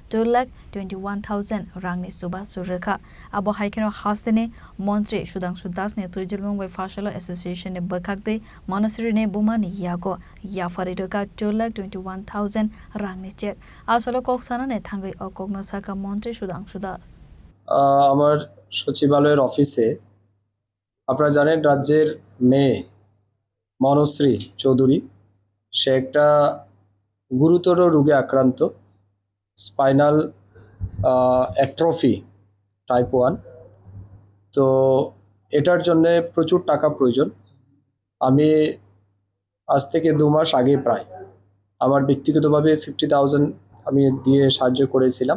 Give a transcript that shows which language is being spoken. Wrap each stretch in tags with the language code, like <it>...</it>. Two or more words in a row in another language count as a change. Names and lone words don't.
<trp>2,21,000 rangni suba surrekha abo haikeno hastene Montri Sudhanshu Das ne Tuidal Mumbai Fashalo Association ne bakhakte Manusri ne bumani yago yafare roka 2,21,000 rangni check asalo koksana ne thangai okogno saka Montri Sudhanshu Das</trp> <bn>আমার সচিবালয়ের অফিসে আপনারা জানেন রাজ্যের মেয়ে মনশ্রী চৌধুরী সে একটা গুরুতর রোগে আক্রান্ত</bn> <en>spinal atrophy type 1</en> <bn>তো এটার জন্য প্রচুর টাকা প্রয়োজন আমি আজ থেকে 2 মাস আগে প্রায় আমার ব্যক্তিগতভাবে 50,000 আমি দিয়ে সাহায্য করেছিলাম</bn>